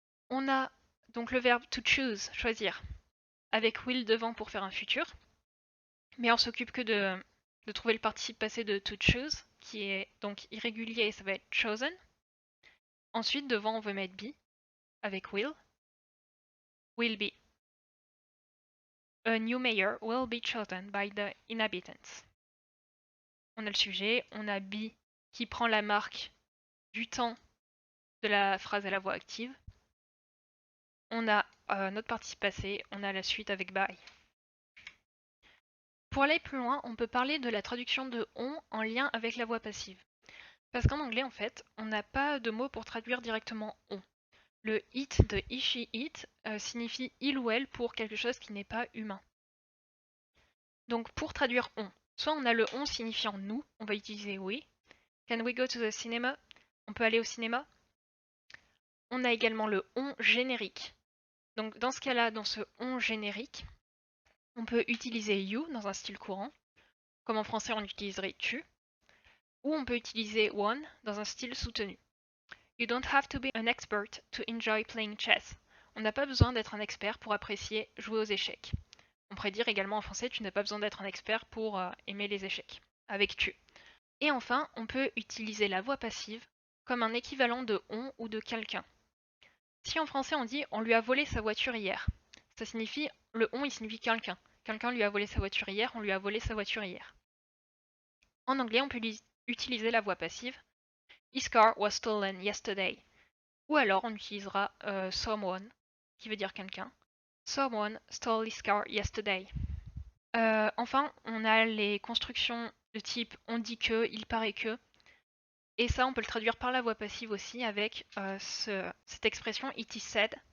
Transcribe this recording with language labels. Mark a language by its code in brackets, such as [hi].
[fr] On a donc le verbe to choose, choisir, avec will devant pour faire un futur. Mais on s'occupe que de trouver le participe passé de to choose, qui est donc irrégulier, ça va être chosen. Ensuite, devant, on veut mettre be, avec will be. [en] A new mayor will be chosen by the inhabitants. [fr] On a le sujet, on a be qui prend la marque du temps de la phrase à la voix active. On a notre participe passé, on a la suite avec by. Pour aller plus loin, on peut parler de la traduction de on en lien avec la voix passive. Parce qu'en anglais, en fait, on n'a pas de mot pour traduire directement on. Le it de he, she, it signifie il ou elle pour quelque chose qui n'est pas humain. Donc pour traduire on, soit on a le on signifiant nous, on va utiliser we. [en] Can we go to the cinema? [fr] On peut aller au cinéma. On a également le on générique. Donc dans ce cas-là, dans ce on générique, on peut utiliser you dans un style courant, comme en français on utiliserait tu, ou on peut utiliser one dans un style soutenu. [en] You don't have to be an expert to enjoy playing chess. [fr] On n'a pas besoin d'être un expert pour apprécier jouer aux échecs. On pourrait dire également en français, tu n'as pas besoin d'être un expert pour aimer les échecs, avec tu. Et enfin, on peut utiliser la voix passive comme un équivalent de on ou de quelqu'un. Si en français on dit on lui a volé sa voiture hier, ça signifie, le on il signifie quelqu'un. Quelqu'un lui a volé sa voiture hier, on lui a volé sa voiture hier. En anglais, on peut utiliser la voix passive. [en] His car was stolen yesterday. [fr] Ou alors on utilisera someone, qui veut dire quelqu'un. [en] Someone stole his car yesterday. [fr] Enfin, on a les constructions de type on dit que, il paraît que. Et ça, on peut le traduire par la voix passive aussi avec cette expression [en] it is said.